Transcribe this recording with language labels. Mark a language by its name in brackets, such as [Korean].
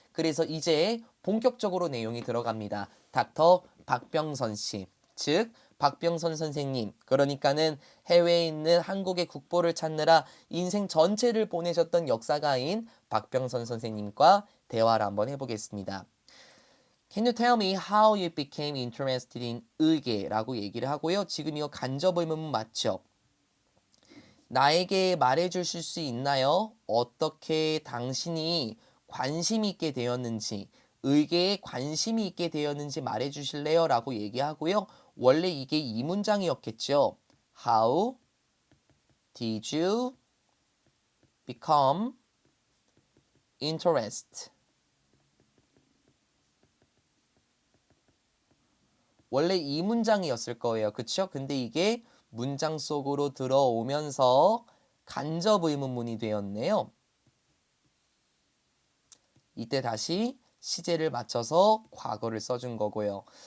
[Korean] 그래서 이제 본격적으로 내용이 들어갑니다. 닥터 박병선 씨, 즉 박병선 선생님, 그러니까는 해외에 있는 한국의 국보를 찾느라 인생 전체를 보내셨던 역사가인 박병선 선생님과 대화를 한번 해보겠습니다. [English] Can you tell me how you became interested in [Korean] 의계라고 얘기를 하고요. 지금 이거 간접 의문문 맞죠? 나에게 말해주실 수 있나요? 어떻게 당신이 관심 있게 되었는지, 의계에 관심이 있게 되었는지 말해주실래요? 라고 얘기하고요. 원래 이게 이 문장이었겠죠. [English] How did you become interested? [Korean] 원래 이 문장이었을 거예요. 그쵸? 근데 이게 문장 속으로 들어오면서 간접 의문문이 되었네요. 이때 다시 시제를 맞춰서 과거를 써준 거고요.